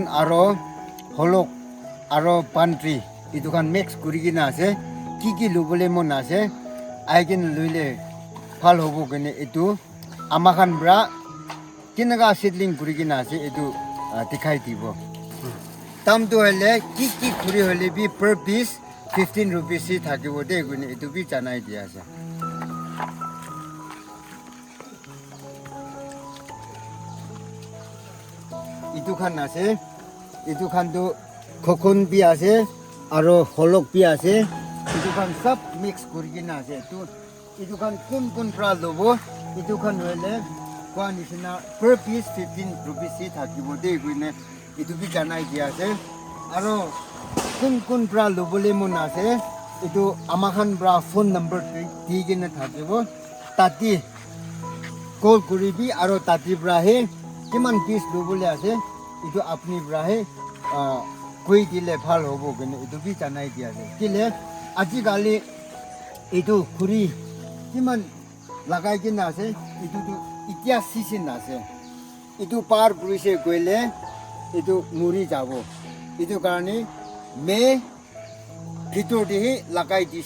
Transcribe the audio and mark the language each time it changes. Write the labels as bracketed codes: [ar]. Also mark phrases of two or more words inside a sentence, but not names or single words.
[nag] aro holok aro pantry itu kan mix kuri gina ase ki lubole mon ase aigen luile phal hobo gene itu amakan bra kinaga seedling kuri gina ase itu dikhai dibo tam to hele ki kuri hole bi [en] per piece [nag] 15 rupees si thakibo de gune itu bi janai dia ase itu khan ase itu khan tu kokon bi ase aro holok bi ase itu khan sab mix kurigina ase tu itu khan kun pra lobo itu khan wele kwa nisina [en] per piece [nag] 15 rupees si thakibo de gune itu bi janai dia ase aro kun pra lobole mon ase itu amakhan bra phone number digena thakibo tati call kuribi aro tati bra he kiman piece lobole ase itu apni bra he koi dile bhal hobo gene itu bi janai dia ase kile aji gali itu khuri kiman lagai kina ase itu tu itia season ase itu par purise goile itu muri jabo itu karone me bhitor diye lagai dise